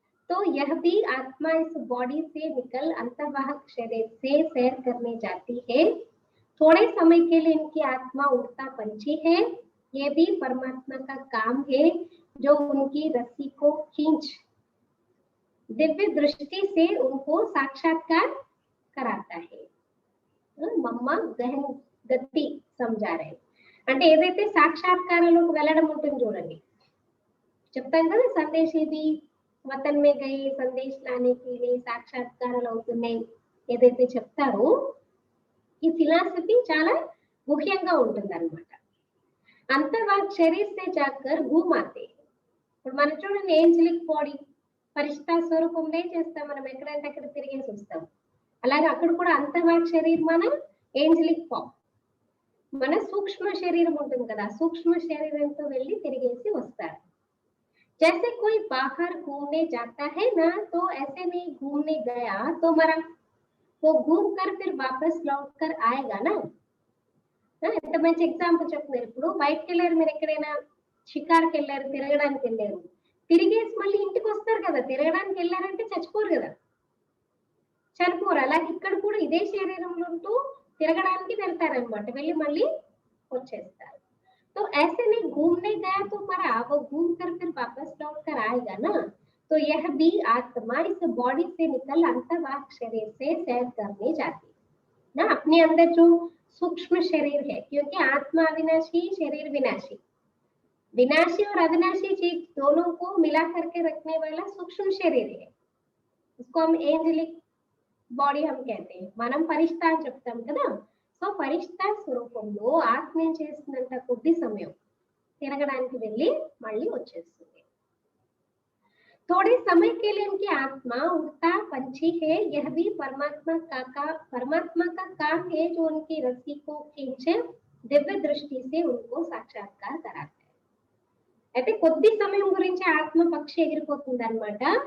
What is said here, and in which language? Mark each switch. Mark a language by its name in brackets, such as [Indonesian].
[Hindi] तो यह भी आत्मा इस बॉडी से निकल अंतर्वाहक शरीर से सैर करने जाती है। थोड़े समय के लिए इनकी आत्मा उड़ता पंछी है। ये भी परमात्मा का काम है जो उनकी रस्सी को खींच दिव्य दृष्टि से उनको साक्षात्कार कराता है। मम्मा गहन गति समझा रहे, [Telugu] అంటే ఏదైతే సాక్షాత్కారంలోకి వెళ్ళడం ఉంటుంది చూడండి, చెప్తాం కదా సందేశ్ ఇది [Hindi] వతన్ మే గయి సందేశ్ లానే కే లియే [Telugu] సాక్షాత్కారాలు అవుతున్నాయి ఏదైతే చెప్తారో ఈ ఫిలాసఫీ చాలా ముఖ్యంగా ఉంటుంది అన్నమాట। [Hindi] అంతర్వాక్ శరీర్ సే జాకర్ घूम आते, [Telugu] ఇప్పుడు మనం చూడండి ఏంజలిక్ బాడీ పరిష్ఠా స్వరూపంలో చేస్తాం, మనం ఎక్కడంటే అక్కడ తిరిగేసి వస్తాం, అలాగే అక్కడ కూడా అంతర్వాక్ శరీర్ మన ఏంజలిక్ ఫామ్, మన సూక్ష్మ శరీరం ఉంటుంది కదా, సూక్ష్మ శరీరంతో వెళ్ళి తిరిగేసి వస్తారు। [Hindi] जैसे कोई बाहर घूमने जाता है ना, तो ऐसे नहीं घूमने गया तो मरा, वो घूम कर फिर वापस लौट कर आएगा ना। [Telugu] ఎంత మంచి ఎగ్జాంపుల్ చెప్తున్నారు, ఇప్పుడు బయటకు వెళ్ళారు, మీరు ఎక్కడైనా షికార్కి వెళ్ళారు, తిరగడానికి వెళ్ళారు, తిరిగేసి మళ్ళీ ఇంటికి వస్తారు కదా, తిరగడానికి వెళ్ళారంటే చచ్చిపోరు కదా, చనిపోరు, అలాగే ఇక్కడ కూడా ఇదే శరీరంలో ఉంటూ తిరగడానికి వెళ్తారనమాట, వెళ్ళి మళ్ళీ వచ్చేస్తారు। [Hindi] तो ऐसे नहीं घूमने गया तो मरा, वो घूम कर फिर वापस लौट कर आएगा ना। तो यह भी आत्मा इस बॉडी से निकल अंतर्वाक शरीर से सैर करने जाती ना, अपने अंदर जो सूक्ष्म शरीर है, क्योंकि आत्मा अविनाशी शरीर विनाशी, विनाशी और अविनाशी चीज दोनों को मिला करके रखने वाला सूक्ष्म शरीर है, इसको हम एंजेलिक बॉडी हम कहते हैं, [Telugu] మనం పరిష్ఠా అని చెప్తాం కదా। సో పరిష్ఠా స్వరూపంలో ఆత్మ ఏం చేస్తుందంట, కొద్ది సమయం తిరగడానికి వెళ్ళి మళ్ళీ వచ్చేస్తుంది। [Hindi] थोड़े समय के लिए इनकी आत्मा उड़ता पंछी है, यह भी परमात्मा का काम है जो उनकी रस्सी को खींचे दिव्य दृष्टि से उनको साक्षात्कार कराता है। [Telugu] అయితే కొద్ది సమయం గురించి ఆత్మ పక్షి ఎగిరిపోతుంది అన్నమాట।